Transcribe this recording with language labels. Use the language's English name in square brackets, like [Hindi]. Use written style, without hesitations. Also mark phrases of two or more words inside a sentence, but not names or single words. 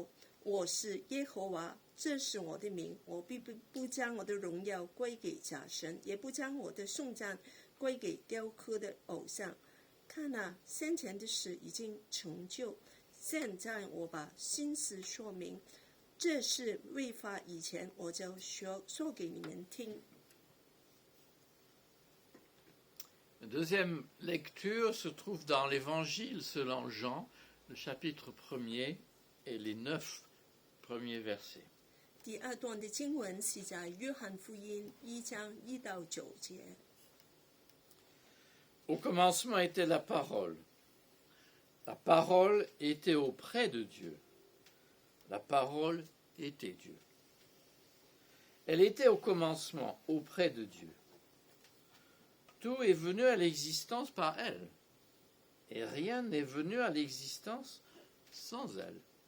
[Chinese] 我是耶和华，这是我的名，我必不将我的荣耀归给假神，也不将我的颂赞归给雕刻的偶像。看啊，先前的事已经成就，现在我把心思说明，这事未发以前，我就说给你们听。 [French] La deuxième lecture se trouve dans l'Évangile selon Jean, le chapitre 1er et les 9 premiers versets. [Chinese] 第二段的经文是在约翰福音1章1到9节。 [French] Au commencement était la parole. La parole était auprès de Dieu. La parole était Dieu. Elle était au commencement auprès de Dieu. Tout est venu à l'existence par elle, et rien n'est venu à l'existence sans elle.